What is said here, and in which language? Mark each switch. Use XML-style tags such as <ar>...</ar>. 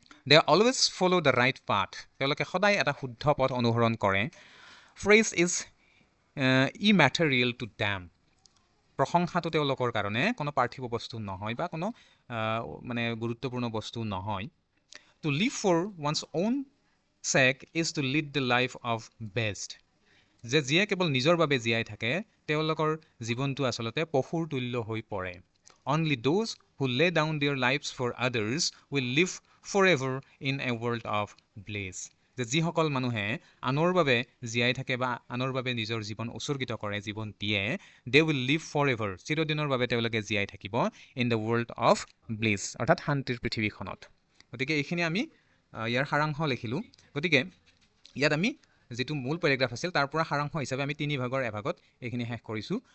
<en>They always follow the right path.</en> <as>তেওঁলোকে সদায় এটা শুদ্ধ পথ অনুসৰণ কৰে।</as> <en>Praise is immaterial to them.</en> <as>প্ৰশংসাটো তেওঁলোকৰ কাৰণে কোনো পাৰ্থিৱ বস্তু নহয় বা কোনো মানে গুৰুত্বপূৰ্ণ বস্তু নহয়।</as> <en>To live for one's own sake is to lead the life of best.</en> <as>যে যিয়ে কেৱল নিজৰ বাবে জীয়াই থাকে, তেওঁলোকৰ জীৱনটো আচলতে পশুৰ তুল্য হৈ পৰে।</as> <en>Only those who lay down their lives for others will live forever in a world of bliss.</en> <as>যে যিসকল মানুহে আনৰ বাবে জীয়াই থাকে বা আনৰ বাবে নিজৰ জীৱন উৎসৰ্গিত কৰে, জীৱন দিয়ে,</as> <en>they will live forever,</en> <as>চিৰদিনৰ বাবে তেওঁলোকে জীয়াই থাকিব</as> <en>in the world of bliss,</en> <as>অৰ্থাৎ শান্তিৰ পৃথিৱীখনত। গতিকে এইখিনি আমি ইয়াৰ সাৰাংশ লিখিলোঁ। গতিকে ইয়াত আমি যিটো মূল পেৰেগ্ৰাফ আছিল তাৰ পৰা সাৰাংশ হিচাপে আমি 3 ভাগৰ এভাগত এইখিনি শেষ কৰিছোঁ।</as>